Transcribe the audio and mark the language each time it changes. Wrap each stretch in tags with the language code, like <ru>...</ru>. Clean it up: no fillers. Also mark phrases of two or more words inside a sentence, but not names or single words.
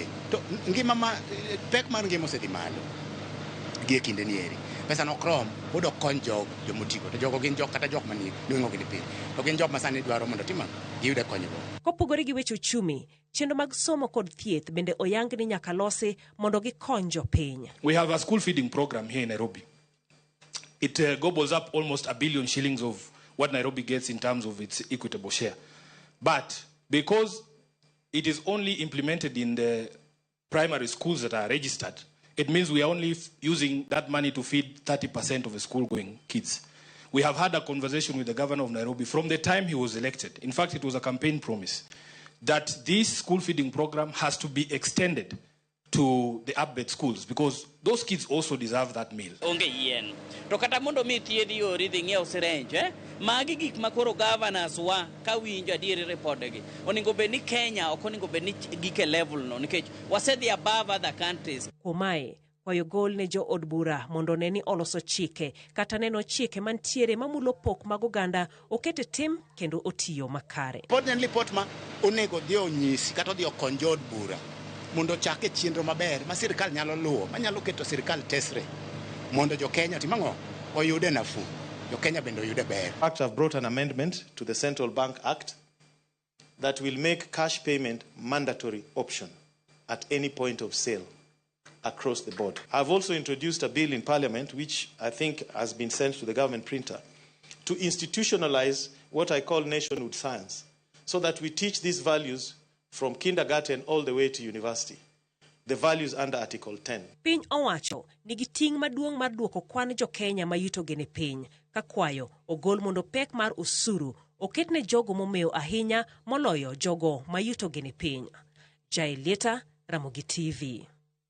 <luo>To ngima ma pek mar ngima osedhi malo gi kinde ni eri. Pesa no krom pod okony jomotiko to jogo gin jok kata jok mani nweng'o gi ni piny. To gin jok ma sani dwaro mondo giyude konyruok. Kopogore gi weche uchumi, chenro mag somo kod thieth bende oyang ni nyaka losi mondo gikony jopiny.</luo> <en>We have a school feeding program here in Nairobi. It gobbles up almost 1 billion shillings of what Nairobi gets in terms of its equitable share. But because it is only implemented in the primary schools that are registered, it means we are only using that money to feed 30% of the school-going kids. We have had a conversation with the governor of Nairobi from the time he was elected. In fact, it was a campaign promise that this school feeding program has to be extended to the up-bed schools because those kids also deserve that meal.</en> <luo>Onge yen. To kata mondo mi thiedhi yori dhi ng'iew syringe, magi gik makoro governors wa ka winjo adieri repodegi. Oningo bed ni Kenya ok oningo bed ni gike level no nikech wasedhi</luo> <en>above other countries.</en> <luo>Kumae kwayo gol ne jo od bura mondo neni oloso chike kata neno chike mantiere mamulo pok mag oganda okete tim kendo otiyo makare. Pod en lipot ma onego dhi onyisi kata dhi okony jo od bura mondo chake chenro maber ma sirkal nyalo luwo manyalo keto sirkal tesre mondo Jokenya timang'o oyude nafu. Jokenya bende oyude ber.</luo> <en>Act have brought an amendment to the Central Bank Act that will make cash payment mandatory option at any point of sale across the board. I've also introduced a bill in Parliament which I think has been sent to the government printer to institutionalize what I call nationhood science so that we teach these values from kindergarten all the way to university. The values under Article 10.</en> <luo>Piny owacho nigi ting' maduong' mar duoko kwan Jokenya mayuto gi ni piny ka kwayo ogol mondo pek mar osuru oket ne jogo momew ahinya moloyo jogo mayuto gi ni piny. Lieta, Ramogi TV.</luo>